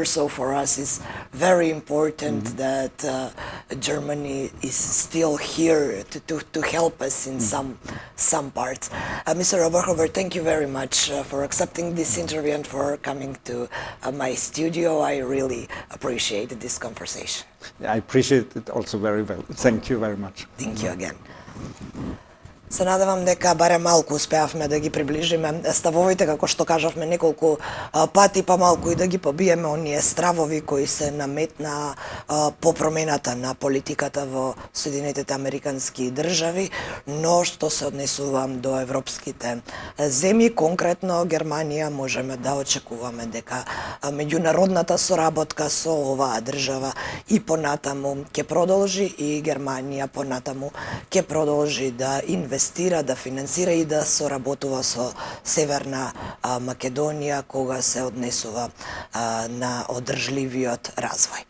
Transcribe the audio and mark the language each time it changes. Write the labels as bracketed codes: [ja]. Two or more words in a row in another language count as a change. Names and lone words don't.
[en] So for us it's very important that Germany is still here to help us in some parts. Mr. Oberhuber, thank you very much for accepting this interview and for coming to my studio. I really appreciated this conversation. I appreciate it also very well. Thank you very much. Thank you again. [mk] Се надевам дека барем малку успеавме да ги приближиме ставовите, како што кажавме неколку пати, па малку и да ги побиеме оние стравови кои се наметна по промената на политиката во Соединетите Американски држави, но што се однесувам до европските земји, конкретно Германија, можеме да очекуваме дека меѓународната соработка со оваа држава и понатаму ќе продолжи, и Германија понатаму ќе продолжи да инвестира, да финансира и да соработува со Северна Македонија кога се однесува на одржливиот развој.